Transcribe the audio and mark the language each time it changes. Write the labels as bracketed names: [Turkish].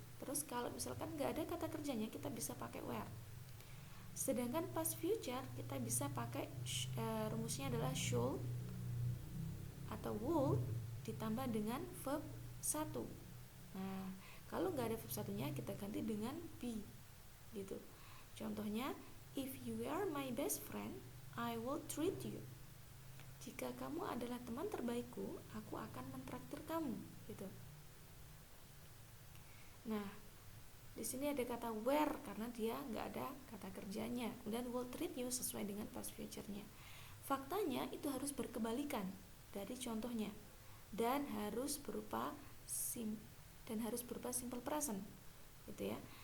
[Indonesian] Terus kalau misalkan nggak ada kata kerjanya kita bisa pakai where. Sedangkan past future kita bisa pakai rumusnya adalah should atau would ditambah dengan verb 1. Nah, kalau nggak ada verb satunya kita ganti dengan be, gitu. [English] Contohnya, if you are my best friend, I will treat you. [Indonesian] Jika kamu adalah teman terbaikku, aku akan mentraktir kamu, gitu. Nah, di sini ada kata where karena dia nggak ada kata kerjanya. Dan [English] will treat you [Indonesian] sesuai dengan past future-nya. Faktanya itu harus berkebalikan dari contohnya dan harus berupa simple present, gitu ya.